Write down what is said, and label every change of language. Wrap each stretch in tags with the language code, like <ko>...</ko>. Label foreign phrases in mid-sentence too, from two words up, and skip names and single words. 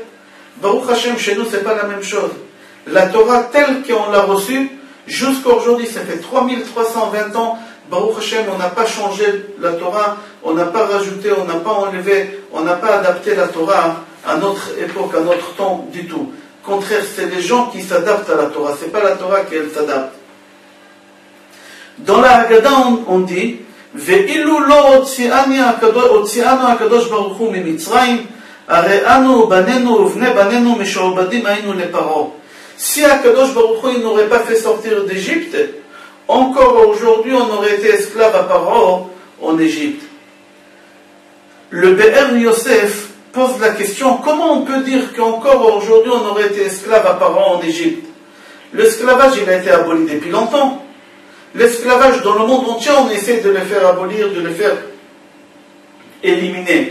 <he>ברוך השם,</he> <fr>chez nous, c'est pas la même chose. La Torah, telle qu'on l'a reçue, jusqu'à aujourd'hui, ça fait 3320 ans,</fr> <he>ברוך השם,</he> <fr>on n'a pas changé la Torah, on n'a pas rajouté, on n'a pas enlevé, on n'a pas adapté la Torah à notre époque, à notre temps du tout. Au contraire, c'est les gens qui s'adaptent à la Torah, c'est pas la Torah qui elle s'adapte. Dans la Haggadah, on dit</fr> <he>ואילו לא הוציאנו הקדוש ברוך הוא ממצרים, הרי אנו בנינו ובני בנינו משועבדים היינו לפרעה.</he> <fr>Si</fr> <he>הקדוש ברוך הוא</he> <fr>n'aurait pas fait sortir d'Égypte, encore aujourd'hui on aurait été esclave à Paro en Égypte. Le Be'er Yosef pose la question, comment on peut dire qu'encore aujourd'hui on aurait été esclave à Paro en Égypte? L'esclavage il a été aboli depuis longtemps. L'esclavage dans le monde entier on essaie de le faire abolir, de le faire éliminer.</fr>